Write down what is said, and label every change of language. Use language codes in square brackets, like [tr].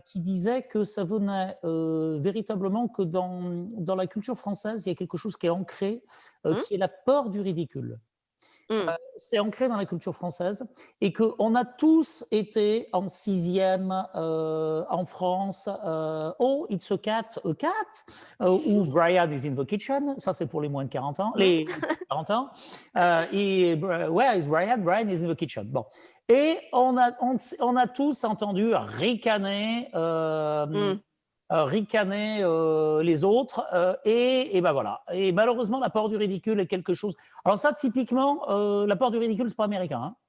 [fr] qui disait que ça venait véritablement que dans la culture française, il y a quelque chose qui est ancré, mmh, qui est la peur du ridicule. mmh. C'est ancré dans la culture française et qu'on a tous été en sixième en France. [en] Oh, it's a cat, ou Brian is in the kitchen. [fr] Ça, c'est pour les moins de 40 ans, Mmh. les 40 ans. [en] Where is Brian? Brian is in the kitchen. [fr] Bon. Et on a tous entendu Mmh. ricaner les autres. Et ben voilà. Et malheureusement, la peur du ridicule est quelque chose. Alors ça, typiquement, la peur du ridicule, c'est pas américain.